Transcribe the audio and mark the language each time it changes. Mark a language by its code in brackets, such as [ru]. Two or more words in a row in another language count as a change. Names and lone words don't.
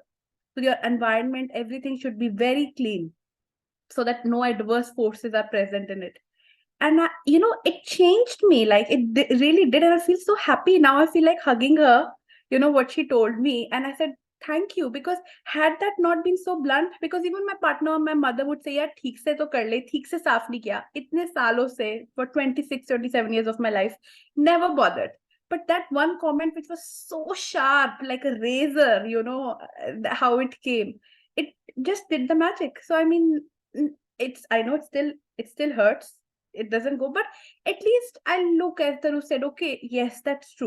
[en] So your environment, everything should be very clean, so that no adverse forces are present in it. And it changed me. Like, it really did, and I feel so happy now. I feel like hugging her. What she told me, and I said, thank you, because had that not been so blunt, because even my partner or my mother would say, [hi] यार, ठीक से तो कर ले, ठीक से साफ़ नहीं किया. इतने सालों से, [en] for 26, 27 years of my life, never bothered. But that one comment, which was so sharp, like a razor, how it came, it just did the magic. So, I mean, I know it still hurts. It doesn't go, but at least I look, as Taru said, okay, yes, that's true.